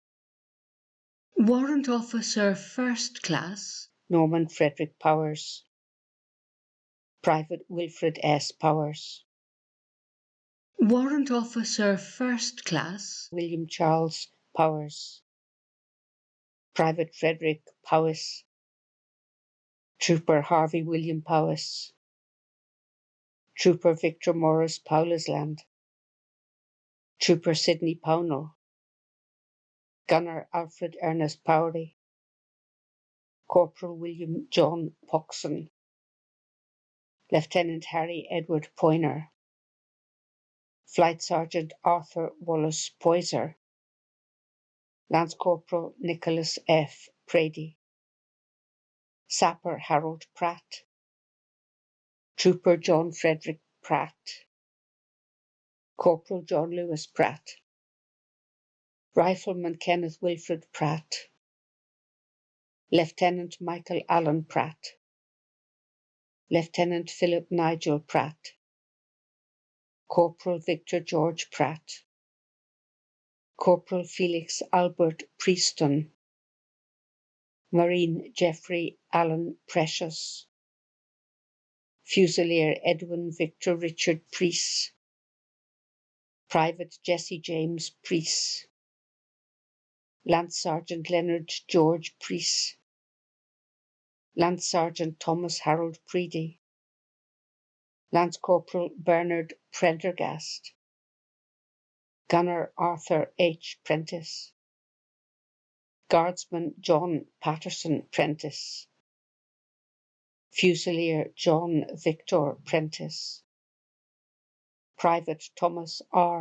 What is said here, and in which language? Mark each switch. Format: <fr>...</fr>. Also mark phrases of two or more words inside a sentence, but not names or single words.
<en>Warrant Officer First Class, Norman Frederick Powers, Private Wilfred S. Powers, Warrant Officer First Class, William Charles Powers, Private Frederick Powis, Trooper Harvey William Powis, Trooper Victor Morris Powlisland, Trooper Sidney Pownell, Gunner Alfred Ernest Powery, Corporal William John Poxon, Lieutenant Harry Edward Poyner, Flight Sergeant Arthur Wallace Poyser, Lance Corporal Nicholas F. Prady, Sapper Harold Pratt, Trooper John Frederick Pratt, Corporal John Lewis Pratt, Rifleman Kenneth Wilfred Pratt, Lieutenant Michael Allen Pratt, Lieutenant Philip Nigel Pratt, Corporal Victor George Pratt, Corporal Felix Albert Prieston, Marine Geoffrey Allen Precious, Fusilier Edwin Victor Richard Priest, Private Jesse James Priest, Lance Sergeant Leonard George Priest, Lance Sergeant Thomas Harold Preedy, Lance Corporal Bernard Prendergast, Gunner Arthur H. Prentice, Guardsman John Patterson Prentice, Fusilier John Victor Prentice, Private Thomas R.</en>